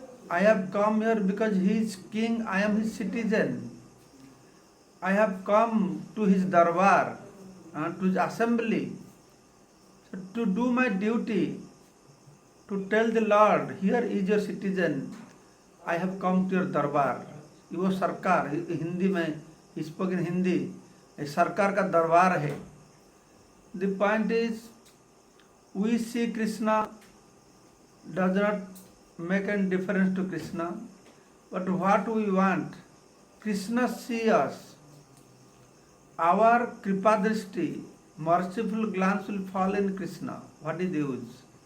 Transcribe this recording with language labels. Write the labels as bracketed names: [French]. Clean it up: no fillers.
[English] I have come here because he is king, I am his citizen. I have come to his darbar, to his assembly, so to do my duty, to tell the Lord, here is your citizen, I have come to your darbar." [Hindi] वो सरकार, हिंदी में [English] he spoke in Hindi, [Hindi] सरकार का दरबार है. [English] The point is, we see Krishna does not make any difference to Krishna, but what we want, Krishna see us. Our kripa drishti, merciful glance will fall in Krishna. What is the use?